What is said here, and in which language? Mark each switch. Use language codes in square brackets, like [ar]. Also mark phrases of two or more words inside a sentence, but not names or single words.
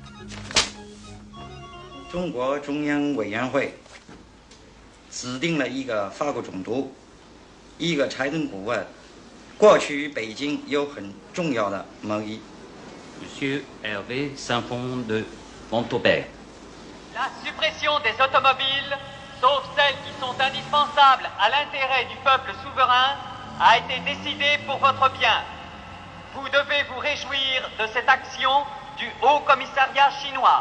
[zh] 中国中央委员会指定了一个法国总督，一个财政顾问，过去北京有很重要的贸易。 [fr] Monsieur Hervé Saint-Fond de Montauban. La suppression des automobiles, sauf celles qui sont indispensables à l'intérêt du peuple souverain, a été décidée pour votre bien. Vous devez vous réjouir de cette action du Haut Commissariat chinois.